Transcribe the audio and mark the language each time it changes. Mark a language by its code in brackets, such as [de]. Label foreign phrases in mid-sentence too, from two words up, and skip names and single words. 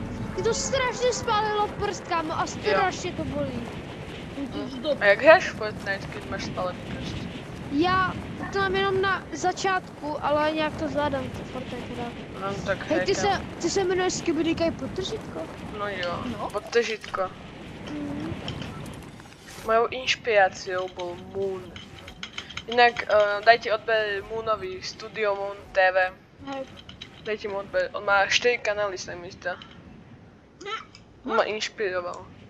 [cs] Mě to strašně spálilo prstkami a strašně to bolí. [sk] A jak hráš Fortnite, keď máš spálený prst? [cs] Já to mám jenom na začátku, ale nějak to zvládám, to Fortnite teda. No tak [sk] Hej, hejka. [cs] ty se jmenuješ Skibidikaj Podtržitko? No jo, No. podtržitko. [sk] Mojou inšpiráciou bol Moon. Inak dajte odber Moonovi, Studio Moon TV. Hej. Dajte mu odber, on má 4 kanály, sa mi zdá. On ma inšpiroval.